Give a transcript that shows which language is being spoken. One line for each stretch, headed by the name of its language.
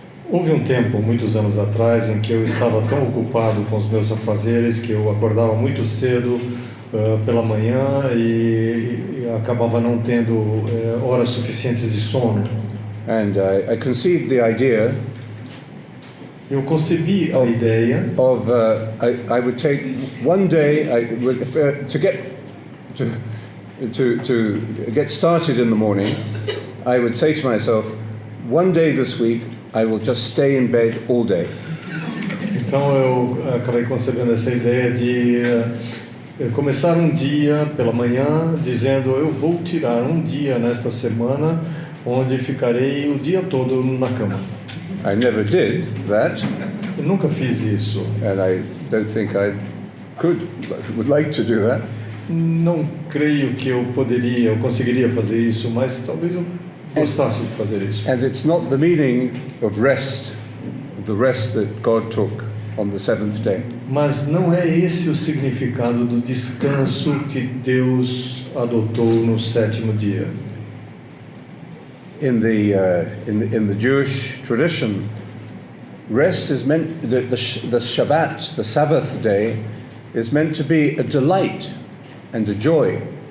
Portuguese: Houve tempo, muitos anos atrás, em que eu estava tão ocupado com os meus afazeres que eu acordava muito cedo pela manhã e acabava não tendo horas suficientes de sono.
English: And I conceived the idea.
Portuguese: Eu concebi a ideia
English: of I would take one day to get started in the morning. I would say to myself, one day this week I will just stay in bed all day.
Portuguese: Então eu acabei concebendo essa ideia de começar um dia pela manhã dizendo: eu vou tirar um dia nesta semana onde ficarei o dia todo na cama.
English: I never did that.
Portuguese: Eu nunca fiz isso.
English: And I don't think I would like to do that.
Portuguese: Não creio que eu conseguiria fazer isso, mas talvez eu gostasse de fazer isso.
English: And it's not the meaning of rest, the rest that God took on the seventh day.
Portuguese: Mas não é esse o significado do descanso que Deus adotou no sétimo dia.
English: In the Jewish tradition, rest is meant, the Shabbat, the Sabbath day, is meant to be a delight and a joy.